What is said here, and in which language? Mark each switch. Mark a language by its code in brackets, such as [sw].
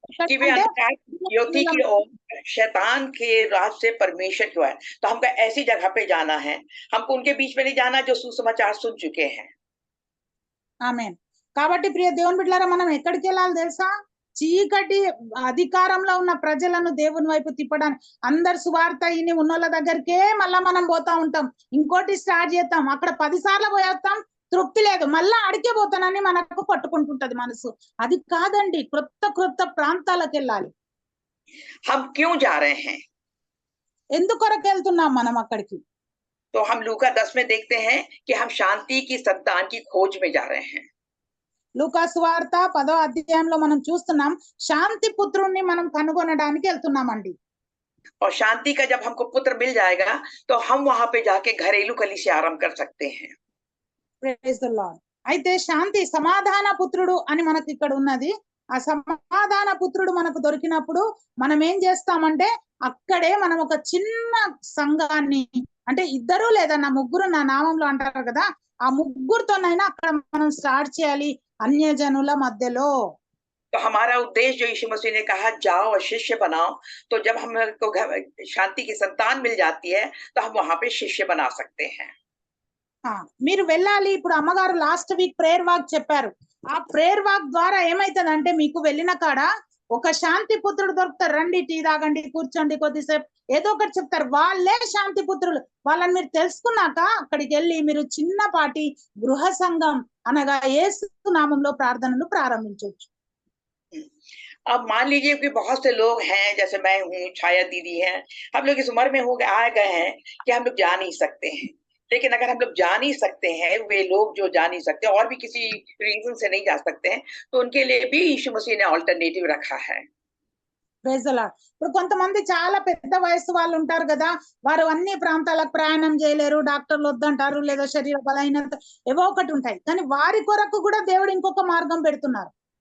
[hi] कि वे अंधकार ज्योति की ओर शैतान के राज से परमेश्वर की ओर, तो हमको ऐसी जगह पे जाना है, हमको उनके बीच में नहीं जाना जो सुसमाचार सुन चुके हैं। [te] ఆమేన్. కాబట్టి ప్రియ దేవుని బిడ్డలారా, మనం ఎక్కడికి వెళ్ళాలి తెలుసా? చీకటి అధికారంలో ఉన్న ప్రజలను దేవుని వైపు తిప్పడానికి. అందరు సువార్త ఇని ఉన్నోళ్ళ దగ్గరికే మళ్ళా మనం పోతా ఉంటాం, ఇంకోటి స్టార్ట్ చేస్తాం, అక్కడ 10 సార్లు పోయేస్తాం, తృప్తి లేదు, మళ్ళా అడిగే పోతానని మనకు పట్టుకుంటుంటది మనసు. అది కాదండి, క్రొత్త ప్రాంతాలకు వెళ్ళాలి. [hi] हम क्यों जा रहे हैं? [te] ఎందుకొరకు వెళ్తున్నాం మనం అక్కడికి? [hi] तो हम लूका 10 में देखते हैं कि हम शांति की संतान की खोज में जा रहे हैं। [te] లూకా సువార్త 10వ అధ్యాయంలో మనం చూస్తున్నాం, శాంతి పుత్రుణ్ణి మనం కనుగొనడానికి వెళ్తున్నామండి. [hi] और शांति का जब हमको पुत्र मिल जाएगा तो हम वहां पे जाके घरेलू कलीसिया आरंभ कर सकते हैं। [en] Praise the Lord. [te] అయితే శాంతి సమాధాన పుత్రుడు అని మనకి ఇక్కడ ఉన్నది. ఆ సమాధాన పుత్రుడు మనకు దొరికినప్పుడు మనం ఏం చేస్తామంటే అక్కడే మనం ఒక చిన్న సంఘాన్ని, అంటే 2 లేదా 3 నా నామంలో అంటారు కదా, ఆ 3తోనైనా అక్కడ మనం స్టార్ట్ చేయాలి అన్య జనుల మధ్యలో. [hi] तो हमारा उद्देश्य जो यीशु मसीह ने कहा जाओ और शिष्य बनाओ, तो जब हमको शांति की संतान मिल जाती है तो हम वहां पे शिष्य बना सकते हैं। [te] మీరు వెళ్ళాలి. ఇప్పుడు అమ్మగారు [en] last week [te] ప్రేయర్ వాక్ చెప్పారు. ఆ ప్రేయర్ వాక్ ద్వారా ఏమైతుందంటే మీకు వెళ్ళిన కాడ ఒక శాంతి పుత్రుడు దొరుకుతారు, రండి టీ తాగండి కూర్చోండి కొద్దిసేపు ఏదో ఒకటి చెప్తారు, వాళ్ళే శాంతి పుత్రులు. వాళ్ళని మీరు తెలుసుకున్నాక అక్కడికి వెళ్ళి మీరు చిన్నపాటి గృహ సంఘం అనగా యేసు నామంలో ప్రార్థనలు ప్రారంభించవచ్చు. [hi] अब मान लीजिए कि बहुत से लोग हैं, जैसे मैं हूँ, छाया दीदी हैं, हम लोग इस उम्र में हो गए आ गए हैं कि हम लोग जा नहीं सकते हैं। लेकिन अगर हम लोग जा नहीं सकते हैं, वे लोग जो जा नहीं सकते और भी किसी रीजन से नहीं जा सकते हैं, तो उनके लिए भी यीशु मसीह ने ऑल्टरनेटिव रखा है। [en] Praise the Lord. [te] ఇప్పుడు కొంతమంది చాలా పెద్ద వయసు వాళ్ళు ఉంటారు కదా, వారు అన్ని ప్రాంతాలకు ప్రయాణం చేయలేరు, డాక్టర్లు వద్దంటారు, లేదా శరీర బలహీనత ఏవో ఒకటి ఉంటాయి, కానీ వారి కొరకు కూడా దేవుడు ఇంకొక మార్గం పెడుతున్నారు.